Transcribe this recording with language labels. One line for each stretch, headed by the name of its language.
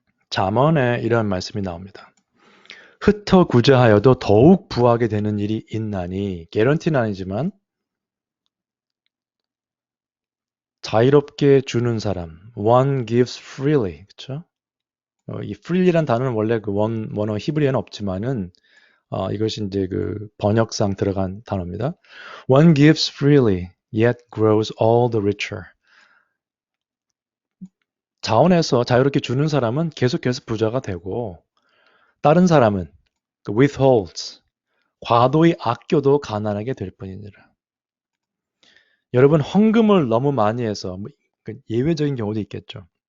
Korean: 잠언에 이런 말씀이 나옵니다. 흩어 구제하여도 더욱 부하게 되는 일이 있나니, 개런티는 아니지만 자유롭게 주는 사람,
English: one gives freely,
Korean: 그렇죠? 이 freely란 단어는 원래 그 원어 히브리어는 없지만은 이것이 이제 그 번역상 들어간 단어입니다.
English: One gives freely, yet grows all the richer.
Korean: 자원에서 자유롭게 주는 사람은 계속해서 부자가 되고, 다른 사람은 withholds, 과도히 아껴도 가난하게 될 뿐이니라. 여러분, 헌금을 너무 많이 해서, 예외적인 경우도 있겠죠.